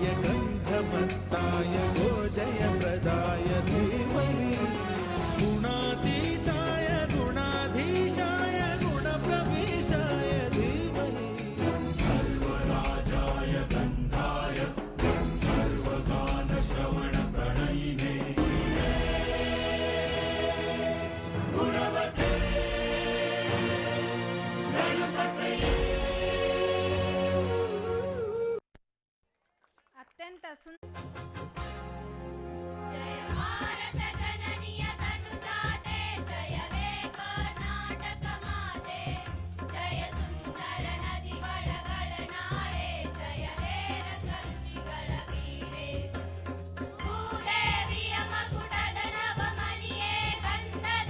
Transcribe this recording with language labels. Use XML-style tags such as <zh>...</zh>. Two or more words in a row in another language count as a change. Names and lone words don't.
<sa>गन्धमत्ताय गोजयप्रदाय धीमहि गुणातीताय गुणाधीशाय गुणप्रविष्टाय धीमहि सर्वराजाय गन्धाय सर्वगानश्रवणप्रणयिने गुणवते गणपतये</sa> <kn>ಅತ್ಯಂತ ಜಯ ಭಾರತ ಜನನಿಯ ತನುಜಾತೆ ಜಯ ಹೇ ಕರ್ನಾಟಕ ಮಾತೆ ಜಯ ಸುಂದರ ನದಿಗಳ ನಾಡೆ ಜಯ ಹೇ ರಸ ಋಷಿಗಳ ವೀಡೆ ಭೂದೇವಿಯ ಮಕುಟದ ನವಮಣಿಯೇ ಗಂಧದ</kn>